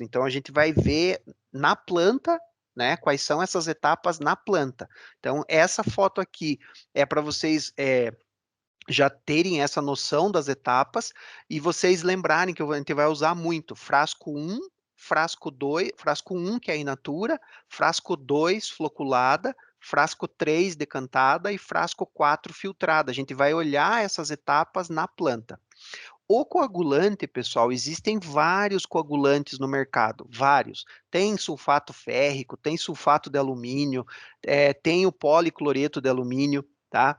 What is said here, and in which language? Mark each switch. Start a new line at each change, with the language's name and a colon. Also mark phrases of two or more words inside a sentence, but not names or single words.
Portuguese: Então, a gente vai ver na planta, né, quais são essas etapas na planta. Então, essa foto aqui é para vocês já terem essa noção das etapas e vocês lembrarem que a gente vai usar muito frasco 1, frasco 2, frasco 1 que é a
Latin: in natura,
Portuguese: frasco 2 floculada, frasco 3 decantada e frasco 4 filtrada. A gente vai olhar essas etapas na planta. O coagulante, pessoal, existem vários coagulantes no mercado, vários. Tem sulfato férrico, tem sulfato de alumínio, tem o policloreto de alumínio, tá?